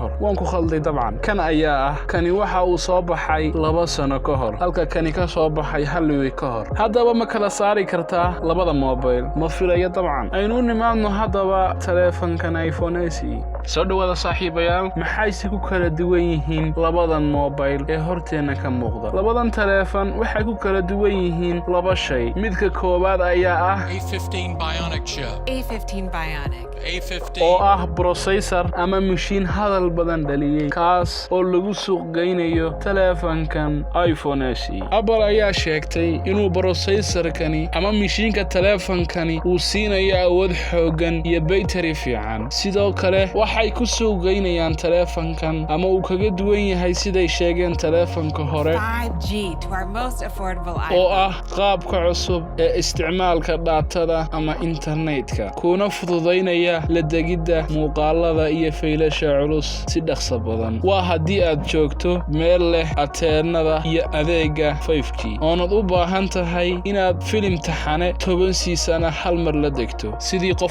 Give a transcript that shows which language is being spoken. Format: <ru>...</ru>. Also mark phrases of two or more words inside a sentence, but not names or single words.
<so>hor waan ku khalday dabcan kan ayaa ah kani waxa uu soo baxay 2 sano ka hor halka kani ka soo baxay hal week ka hor haddaba ma kala saari kartaa labada mobile ma filayo dabcan aynu nimaadno haddaba telefoonkan iPhone SE soo dhawaada saaxiibayaal maxay si ku kala duwan yihiin labadan mobile ee horteena ka muuqda labadan telefoon waxay ku kala duwan yihiin laba shay midka koobaad ayaa ah A15 Bionic chip. A15 Bionic. A15 oo ah processor ama machine hadal badan dhaliyay kaas oo lagu suuq geynayo telefoonkan iPhone SE Apple ayaa sheegtay inuu processorkani ama machine-ka telefoonkani uu siinayo awood xooggan iyo battery fiican sidoo kale waxay ku suuq geynayaan telefoonkan ama uu kaga duwan yahay siday sheegeen telefoonka hore</so> <en>5G to our most affordable</en> <so>oo iPhone. ah qaabka cusub ee isticmaalka daatada ama internetka kuna fududeynaya la degidda muuqaalada iyo faylasha culus si dhaqso badan waa haddii aad joogto meel leh ateenada iyo adeega 5G oonad u baahan tahay inaad filim taxane 10 siisana hal mar la degto sidii qof</so>